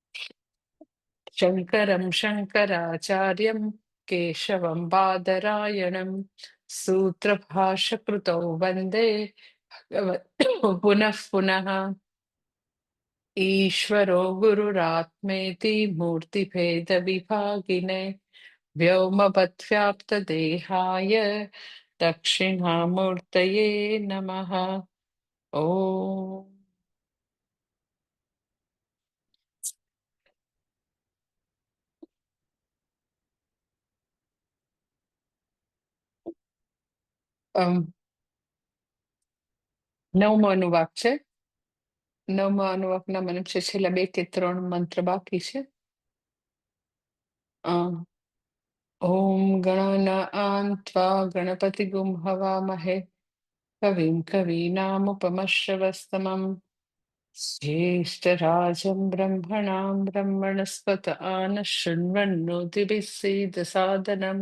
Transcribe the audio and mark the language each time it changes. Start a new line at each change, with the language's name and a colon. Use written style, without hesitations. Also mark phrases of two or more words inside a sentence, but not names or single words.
Sanskrit: शङ्करं शङ्कराचार्यं केशवं बादरायणं सूत्रभाष्यकृतौ वन्दे भगवतो पुनः पुनः। ईश्वरो गुरुरात्मेति मूर्तिभेदविभागिने व्योमवद्व्याप्तदेहाय दक्षिणामूर्तये नमः।
Gujarati: ॐ નવમો અનુવાક છે. નવમા અનુવાકના મને છેલ્લા 2 કે 3 મંત્ર બાકી છે.
Sanskrit: ॐ गणानां त्वा गणपतिगुं हवामहे कविं कवीनामुपमश्रवस्तमं ज्येष्ठराजं ब्रह्मणां ब्रह्मणस्पत आनः शृण्वन्नोतिभिः सीदसादनम्।